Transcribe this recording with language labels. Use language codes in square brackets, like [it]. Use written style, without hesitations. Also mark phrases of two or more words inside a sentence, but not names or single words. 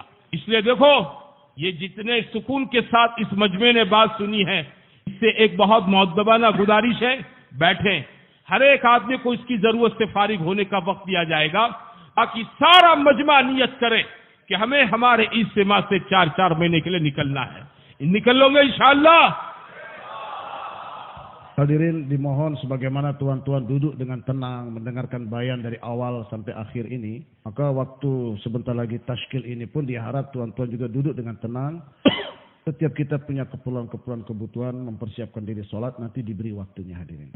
[ur] اس لیے دیکھو، یہ جتنے سکون کے ساتھ اس مجمعے نے بات سنی ہے، اس سے ایک بہت مؤدبانہ گزارش ہے، بیٹھے، ہر ایک آدمی کو اس کی ضرورت سے فارغ ہونے کا وقت دیا جائے گا، تاکہ سارا مجمع نیت کرے کہ ہمیں ہمارے اجتماع سے 4-4 مہینے کے لیے نکلنا ہے. نکل لوگے ان شاء اللہ. [id] Hadirin dimohon sebagaimana tuan-tuan duduk dengan tenang mendengarkan bayan dari awal sampai akhir ini, maka waktu sebentar lagi tashkil ini pun diharap tuan-tuan juga duduk dengan tenang. Setiap kita punya keperluan-keperluan kebutuhan mempersiapkan diri sholat, nanti diberi waktunya hadirin.